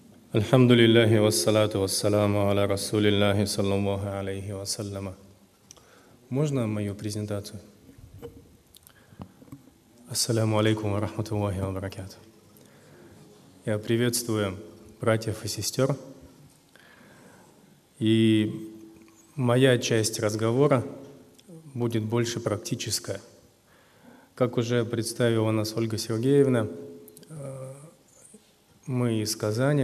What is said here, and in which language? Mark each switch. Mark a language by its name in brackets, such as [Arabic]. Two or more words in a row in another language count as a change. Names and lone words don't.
[Arabic] الحمد لله والصلاة والسلام على رسول الله صلى الله عليه وسلم. [Russian] Можно мою презентацию? [Arabic] السلام عليكم ورحمة الله وبركاته. [Russian] Я приветствую братьев и сестер. И моя часть разговора будет больше практическая. Как уже представила нас Ольга Сергеевна, мы из Казани.